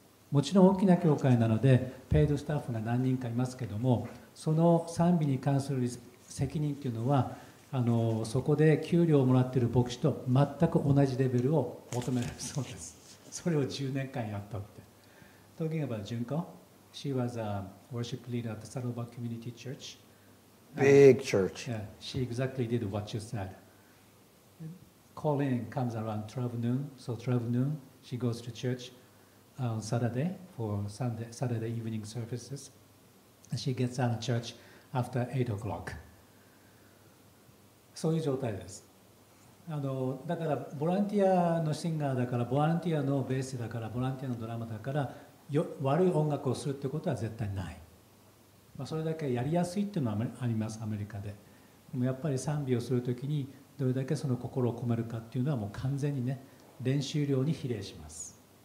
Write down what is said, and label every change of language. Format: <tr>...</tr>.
<ja>もちろん大きな教会なのでペイドスタッフが何人かいますけども、その賛美に関する責任っていうのはそこで給料をもらっている牧師と全く同じレベルを求められるそうです。それを10年間やったって。</ja> <en>Talking about Junko, she was a worship leader at the Saddleback Community Church. Big church. Yeah, she exactly did what you said. Calling comes around 12 noon, so 12 noon she goes to church on Saturday for Saturday evening services. She gets out of church after 8 o'clock.</en> <ja>そういう状態です。だからボランティアのシンガーだから、ボランティアのベースだから、ボランティアのドラマだから悪い音楽をするってことは絶対ない。それだけやりやすいっていうのはあります、アメリカで。でもやっぱり賛美をするときにどれだけその心を込めるかっていうのはもう完全にね、練習量に比例します。</ja>